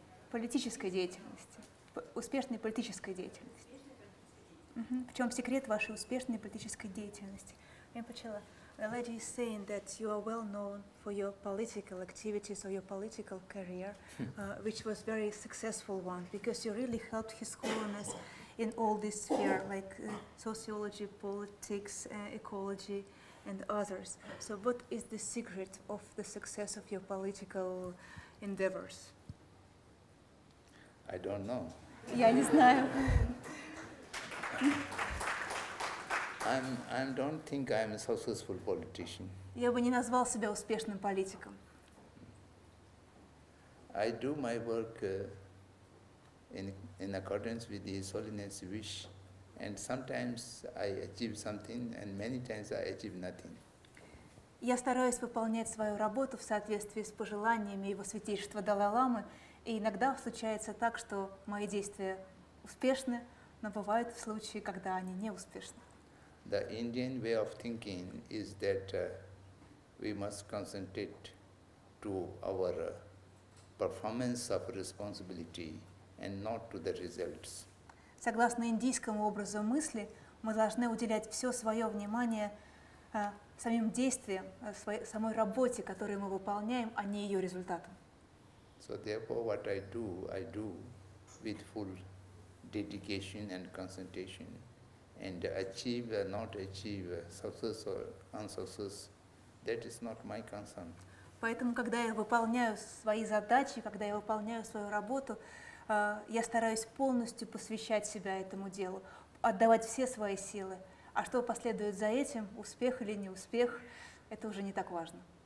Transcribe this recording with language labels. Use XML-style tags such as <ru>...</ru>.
<ru>политической деятельности, успешной политической деятельности. В чем секрет вашей успешной политической деятельности?</ru> <en>Ринпоче, the lady is saying that you are well known for your political activities or your political career, which was very successful one, because you really helped His Holiness in all this sphere, like sociology, politics, ecology, and others. So what is the secret of the success of your political endeavors? I don't know.</en> <ru>Я не знаю.</ru> <en>I don't think I'm a successful politician.</en> <ru>Я бы не назвал себя успешным политиком.</ru> <en>I do my work in accordance with His Holiness' wish, and sometimes I achieve something, and many times I achieve nothing.</en> <ru>Я стараюсь выполнять свою работу в соответствии с пожеланиями Его Святейшества Далай-ламы, и иногда случается так, что мои действия успешны, но бывают случаи, когда они не успешны.</ru> <en>The Indian way of thinking is that we must concentrate to our performance of responsibility and not to the results.</en> <ru>Согласно индийскому образу мысли, мы должны уделять все свое внимание самим действиям, самой работе, которую мы выполняем, а не ее результатам.</ru> <en>So therefore what I do with full dedication and concentration, and achieve or not achieve success or unsuccess, that is not my concern.</en> <ru>Поэтому, когда я выполняю свои задачи, когда я выполняю свою работу, я стараюсь полностью посвящать себя этому делу, отдавать все свои силы. А что последует за этим, успех или не успех, это уже не так важно.</ru>